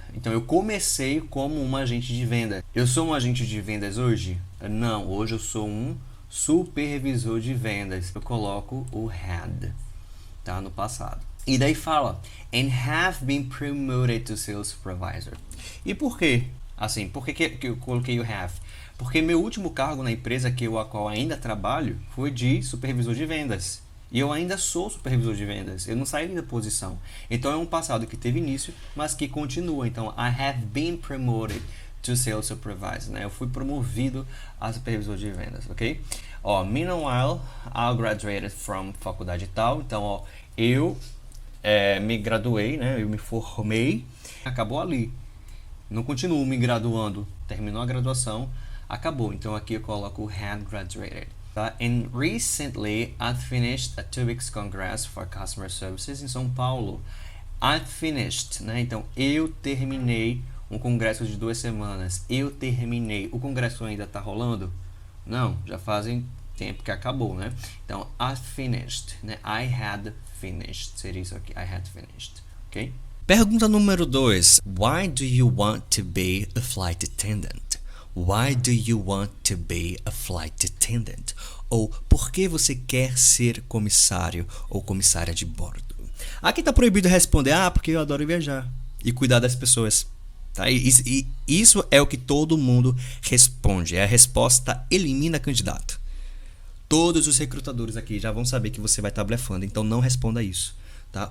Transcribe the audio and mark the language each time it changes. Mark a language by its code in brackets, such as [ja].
[pt] Então eu comecei como um agente de venda. Eu sou um agente de vendas hoje? Não, hoje eu sou um supervisor de vendas. Eu coloco o had, tá? No passado. E daí fala, [en] and have been promoted to sales supervisor. [pt] E por quê? Assim, por que eu coloquei o have? Porque meu último cargo na empresa a qual ainda trabalho foi de supervisor de vendas. E eu ainda sou supervisor de vendas. Eu não saí da posição. Então é um passado que teve início, mas que continua. Então, [en] I have been promoted to sales supervisor, [pt] né? Eu fui promovido a supervisor de vendas, ok? [en] Ó, meanwhile, I graduated from faculdade tal. [pt] Então, ó, eu me graduei, né? Eu me formei. Acabou ali. Não continuo me graduando. Terminou a graduação, acabou. Então, aqui eu coloco [en] had graduated. Tá? And recently, I finished a 2 weeks congress for customer services em São Paulo. I finished, né? [pt] Então, eu terminei um congresso de 2 semanas. Eu terminei. O congresso ainda está rolando? Não, já fazem tempo que acabou, né? [en] Então, I finished, né? I had finished. [pt] Seria isso aqui. [en] I had finished, ok? [pt] Pergunta número 2. [en] Why do you want to be a flight attendant? Why do you want to be a flight attendant? [pt] Ou por que você quer ser comissário ou comissária de bordo? Aqui está proibido responder, porque eu adoro viajar e cuidar das pessoas. Tá? E isso é o que todo mundo responde. É a resposta elimina candidato. Todos os recrutadores aqui já vão saber que você vai estar blefando, então não responda isso. Tá?